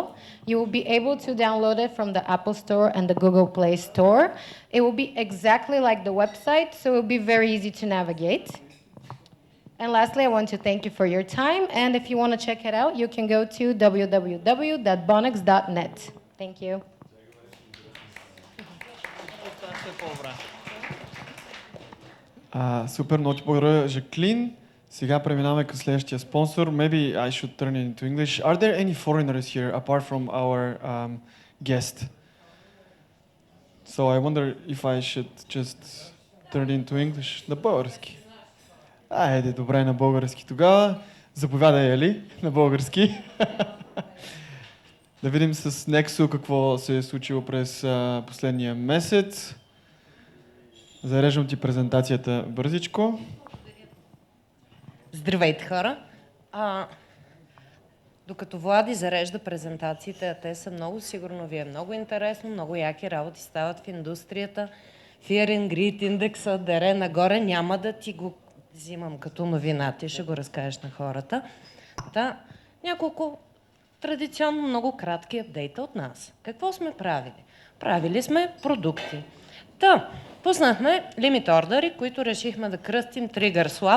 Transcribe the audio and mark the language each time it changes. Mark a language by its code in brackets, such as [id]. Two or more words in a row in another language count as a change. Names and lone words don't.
[en] You will be able to download it from the Apple Store and the Google Play Store. It will be exactly like the website, so it will be very easy to navigate. And lastly, I want to thank you for your time, and if you want to check it out, you can go to www.bonex.net. Thank you. [bg] Супер, много ти благодаря, Жаклин. Сега преминаваме към следващия спонсор. [en] Maybe I should turn it into English. Are there any foreigners here apart from our guest? So I wonder if I should just turn it into English. [bg] На български. Айде, добре, на български тогава. Заповядай, Ели, на български. Да видим с NEXO какво се е случило през последния месец. Зареждам ти презентацията бързичко. Здравейте, хора! Докато Влади зарежда презентациите, а те са много, сигурно ви е много интересно, много яки работи стават в индустрията. Fear and Greed индекса дере нагоре, няма да ти го взимам като новина, ти ще го разкажеш на хората. Няколко традиционно много кратки апдейта от нас. Какво сме правили? Правили сме продукти. Пуснахме лимит ордери, които решихме да кръстим Trigger Swap.